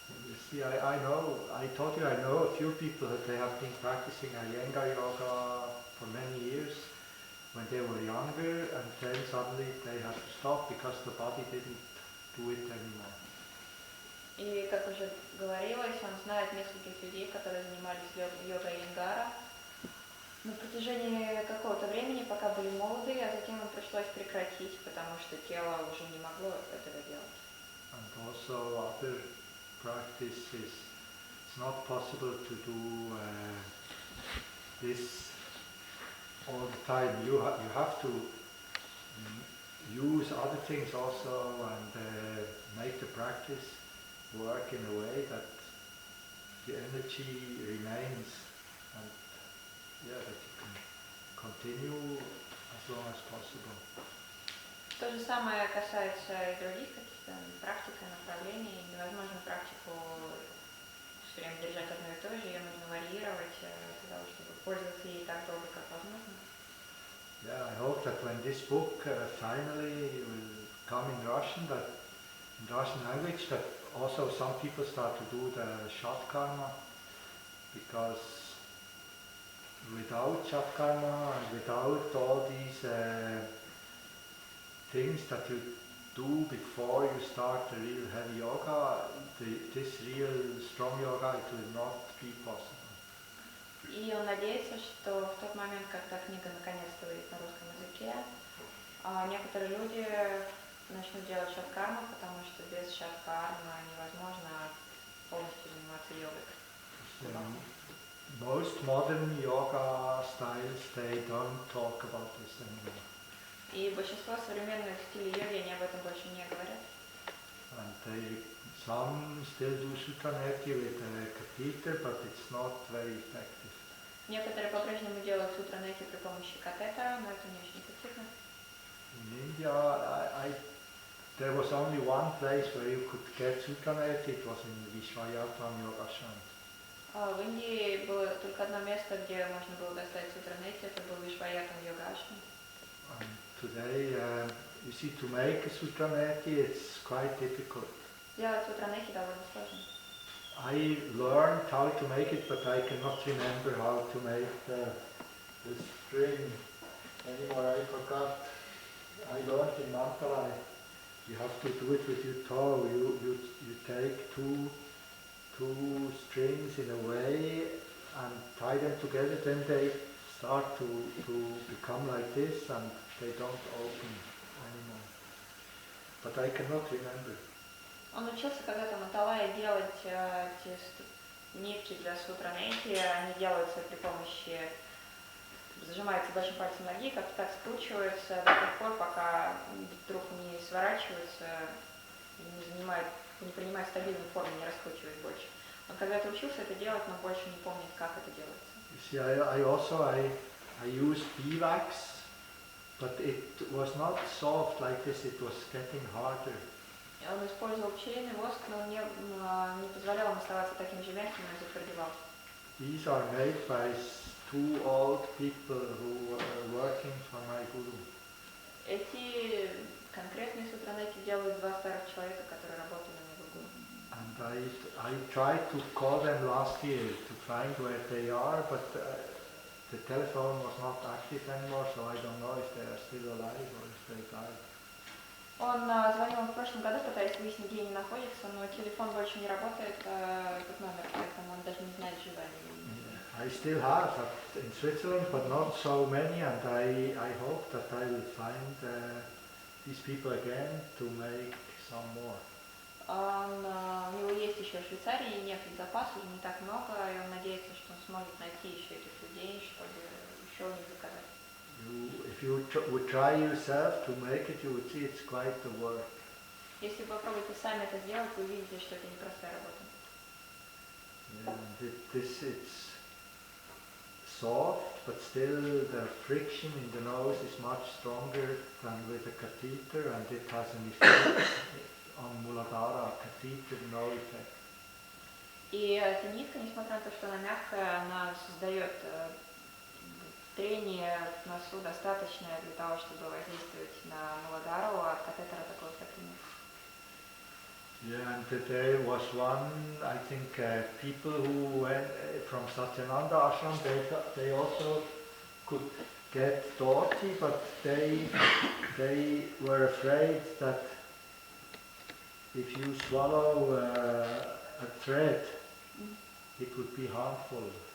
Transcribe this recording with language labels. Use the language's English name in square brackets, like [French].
[English] You see, I told you I know a few people that they have been practicing Iyengar yoga for many years when they were younger, and then suddenly they had to stop because the body didn't do it anymore. [Russian] И, как уже говорилось, он знает нескольких людей, которые занимались йогой Иенгара на протяжении какого-то времени, пока были молоды, а затем им пришлось прекратить, потому что тело уже не могло этого делать. [English] And also other practices, it's not possible to do this all the time. You have to use other things also and make the practice work in a way that the energy remains and that you can continue as long as possible. [Russian] То же самое касается и других каких-то практик и направлений. Невозможно практику все время держать одно и то же, ее нужно варьировать для того, чтобы пользоваться ей так долго, как возможно. [English] Yeah, I hope that when this book finally will come in Russian language, that also some people start to do the Shatkarma, because without Shatkarma and without all these things that you do before you start the real heavy yoga, this real strong yoga, it will not be possible. [Russian] И он надеется, что в тот момент, когда книга наконец-то выйдет на русском языке, некоторые люди начнут делать шаткарму, потому что без шаткармы невозможно полностью заниматься йогой. [English] Most modern yoga styles, they don't talk about this anymore. [Russian] И большинство современных стилей йоги, они об этом больше не говорят. [English] And some still do sutraneti with a catheter, but it's not very effective. [Russian] Некоторые по-прежнему делают сутранети при помощи катетера, но это не очень эффективно. [English] In India, there was only one place where you could get sutraneti, it was in Vishwayatam Yogashrama. [Russian] В Индии было только одно место, где можно было достать сутранети, это был Вишваятам Йогашрам. [English] Today, you see, to make a sutraneti, it's quite difficult. [Russian] Делать сутранети довольно сложно. [English] I learned how to make it, but I cannot remember how to make the string anymore. I forgot. I learned in Mandalay. You have to do it with your toe. You take two strings in a way and tie them together. Then they start to become like this, and they don't open anymore. But I cannot remember. [Russian] Он учился когда-то в Мандалае делать эти нитки для сутранети. Они делаются при помощи, зажимаются большим пальцем ноги, как-то так скручиваются до тех пор, пока вдруг не сворачиваются, не принимают стабильную форму, не раскручивают больше. Он когда-то учился это делать, но больше не помнит, как это делается. [English] You see, I used beeswax, but it was not soft like this, it was getting harder. [Russian] Он использовал пчелиный воск, но он не позволял им оставаться таким же мягким, он затвердевал. [English] These are made by two old people who were working for my guru. [Russian] Эти конкретные сутранети делают два старых человека, которые работали на его гуру. [English] And I tried to call them last year to find where they are, but the telephone was not active anymore, so I don't know if they are still alive or if they died. [Russian] Он звонил в прошлом году, пытаясь выяснить, где они находятся, но телефон больше не работает, этот номер, поэтому он даже не знает, живы они. [English] I still have in Switzerland, but not so many, and I hope that I will find these people again to make some more. [Russian] У него есть еще в Швейцарии некий запас, уже не так много, и он надеется, что он сможет найти еще этих людей, чтобы еще у них заказать. [English] If you would try yourself to make it, you would see it's quite the work. [Russian] Если попробуете сами это сделать, вы увидите, что это непростая работа. [English] Yeah, it's soft, but still the friction in the nose is much stronger than with a catheter, and it has an effect on Muladhara. Catheter, no effect. [Russian] И эта нитка, несмотря на то, что она мягкая, она создает трение в носу достаточное для того, чтобы воздействовать на Муладхару, а от катетера такого эффекта нет. [English] Yeah, and there was one, I think, people who went from Satyananda ashram, they also could get dhoti, but they were afraid that if you swallow a thread, it would be harmful.